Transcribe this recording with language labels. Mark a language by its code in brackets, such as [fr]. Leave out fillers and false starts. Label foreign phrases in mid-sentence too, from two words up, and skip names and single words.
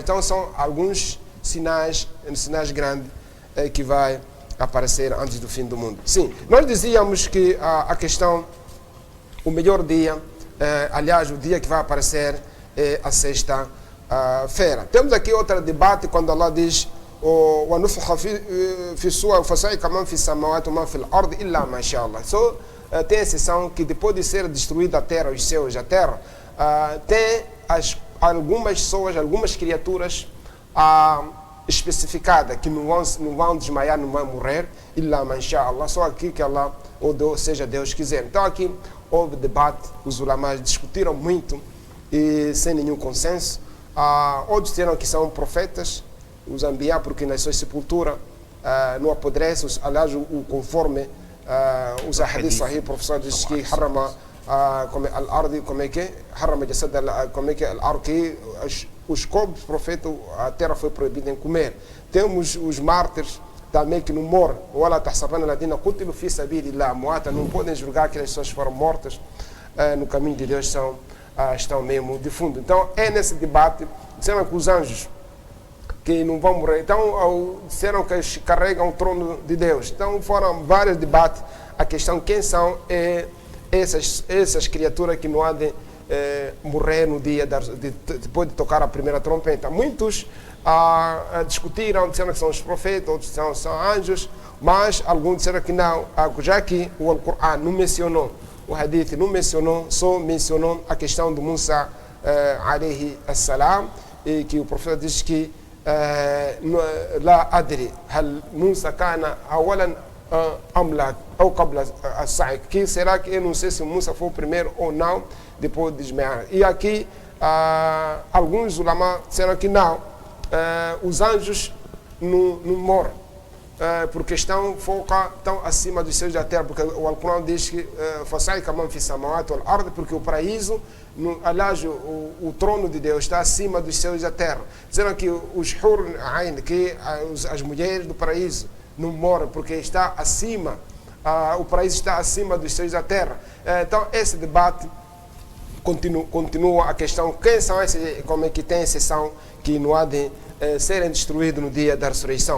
[pt] Então, são alguns sinais grandes que vai aparecer antes do fim do mundo. Sim, nós dizíamos que a questão, o melhor dia, aliás, o dia que vai aparecer é a sexta-feira. Temos aqui outro debate quando Allah diz: [ar] وَنُفْخَ فِي الصُّورِ فَصَعِقَ مَنْ فِي السَّمَاوَاتِ وَمَنْ فِي الْأَرْضِ إِلَّا مَا شَاءَ اللَّهُ. [pt] Só tem a exceção que depois de ser destruída a terra, os céus, a terra, tem algumas pessoas, algumas criaturas especificadas que não vão desmaiar, não vão morrer, [ar] إِلَّا مَا شَاءَ اللَّهُ, [pt] só aqui que Allah, ou seja Deus quiser. Então aqui houve debate, os ulamás discutiram muito e sem nenhum consenso. Outros disseram que são profetas, os anbiá, porque nas suas sepulturas não apodrece, aliás, conforme os [ar] حديث صحيح, [pt] o professor diz que [ar] حرم الأرض, [pt] como é que é? [ar] حرم جسد, [pt] como é que é? Al-ardi, os corpos do profeta, a terra foi proibida em comer. Temos os mártires também que não morrem. [ar] ولا تحسبن الذين قتلوا في سبيل الله أمواتا, [pt] não podem julgar que as pessoas foram mortas no caminho de Deus, estão mesmo de fundo. Então, é nesse debate, disseram que os anjos que não vão morrer, então disseram que eles carregam o trono de Deus. Então foram vários debates, a questão quem são essas criaturas que não há de morrer no dia depois de tocar a primeira trompeta. Muitos discutiram, disseram que são os profetas, outros são anjos, mas alguns disseram que não, já que o Alcorão não mencionou, o hadith não mencionou, só mencionou a questão do Musa [ar] عليه السلام, [pt] e que o profeta diz que [ar] لا أدري هل موسى كان أولا أم أو قبل الصعق, [pt] que será que eu não sei se Musa foi o primeiro ou não depois de desmaiar. E aqui alguns ulama disseram que não, os anjos não morrem, porque estão acima dos céus da terra, porque o Alcorão diz que [ar] فَصَعِقَ مَنْ فِي السَّمَاوَاتِ وَالْأَرْضِ, [pt] porque o paraíso, aliás, o trono de Deus está acima dos céus da terra. Disseram que os Hur Ain, que as mulheres do paraíso não morrem, porque está acima, o paraíso está acima dos céus da terra. Então, esse debate continua a questão, quem são esses, como é que tem exceção, que não há de serem destruídos no dia da ressurreição.